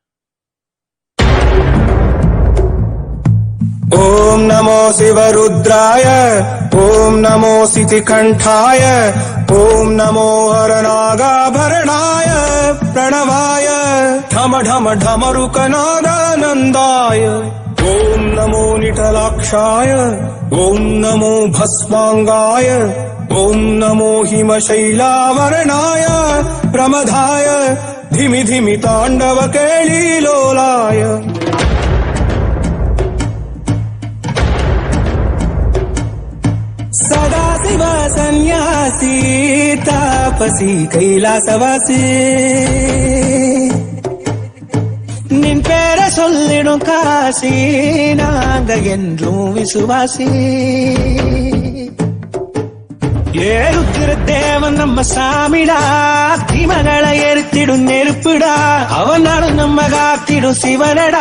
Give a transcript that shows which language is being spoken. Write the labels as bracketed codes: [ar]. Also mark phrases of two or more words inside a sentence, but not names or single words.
[sa] ॐ नमो शिवरुद्राय, ॐ नमो शितिकण्ठाय, ॐ नमो हरनागाभरणाय प्रणवाय ढम ढम ढमरुकनादानन्दाय. ॐ नमो निटलाक्षाय, ॐ नमो भस्माङ्गाय, ॐ नमो हिमशैलावरणाय प्रमथाय धिमि धिमि ताण्डव केलीलोलाय. सदाशिव सन्यासी तापसी कैलासवासी, [ta] நின் பேர சொல்லிடும் காசி நாங்க என்றும் விசுவாசி. ஏறுத்திர தேவன் நம்ம சாமிடா, தீமகளை எரித்திடும் நெருப்புடா, அவனாலும் நம்ம காத்திடும் சிவனடா.